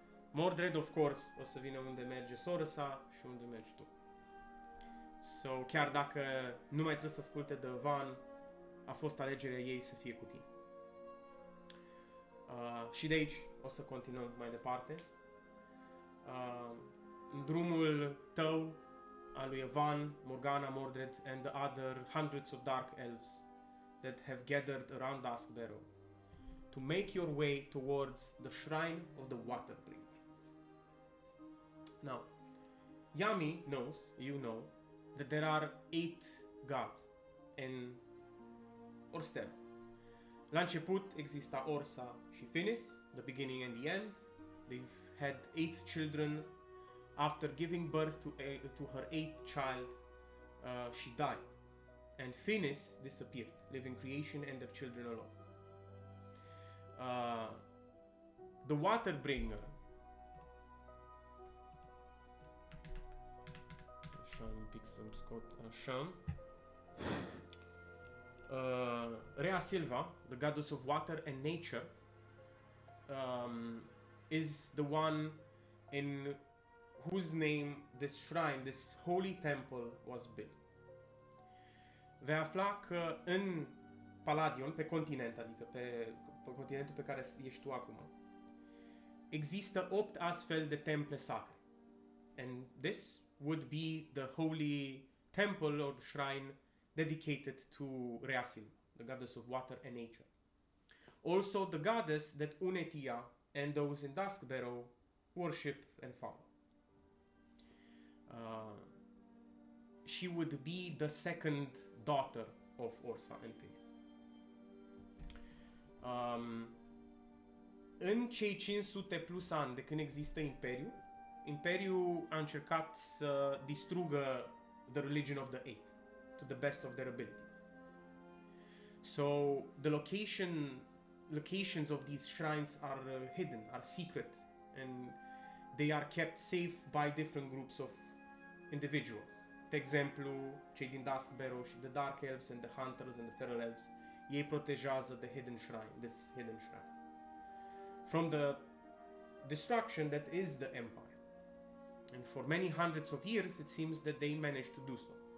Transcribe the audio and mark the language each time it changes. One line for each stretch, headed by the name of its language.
Romanian: Mordred,
English: of course,
Romanian: o să vină unde merge sora sa și unde mergi tu. So, chiar dacă nu mai trebuie să asculte de Van, a fost alegerea ei să fie cu tine. Și de aici o să continuăm mai departe. În drumul tău, al lui
English: Van, Morgana, Mordred and the other hundreds of dark elves that have gathered around Dusk Barrow to make your way towards the shrine of the Waterbringer. Now, Yami knows, you know, that there are 8 gods in Orstel. La început exista Orsa și Finis, the beginning and the end. They've had 8 children. After giving birth to her 8th child, she died. And Finis disappeared, leaving creation and their children alone. The Waterbringer.
Romanian: Așa, un pic să-mi scot așa.
English: Rea Silva, the goddess of water and nature, is the one in whose name this shrine, this holy temple was built.
Romanian: Vei afla că în Paladion, pe continent, adică pe continentul pe care ești tu acum, există 8 astfel de temple sacre.
English: And this would be the holy temple or shrine dedicated to Reasil, the goddess of water and nature. Also the goddess that Unetia and those in Dusk Barrow worship and follow. She would be the second daughter of Orsa and Finis.
Romanian: În cei 500 plus ani de când există Imperiul a încercat să distrugă
English: the religion of the Eight to the best of their abilities. So the locations of these shrines are hidden, are secret, and they are kept safe by different groups of individuals.
Romanian: De exemplu, cei din Duskbarrow și
English: the Dark Elves and the Hunters and the Feral Elves,
Romanian: ei protejează
English: this hidden shrine. From the destruction that is the Empire. And for many hundreds of years, it seems that they managed to do so.